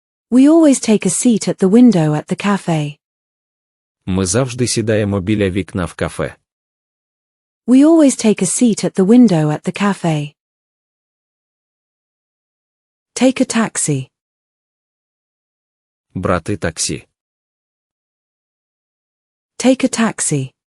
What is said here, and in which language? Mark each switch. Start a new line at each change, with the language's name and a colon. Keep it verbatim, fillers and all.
English: We always take a seat at the window at the cafe.
Ukrainian: Ми завжди сідаємо біля вікна в кафе.
English: We always take a seat at the window at the cafe. Take a taxi.
Ukrainian: Брати таксі.
English: Take a taxi.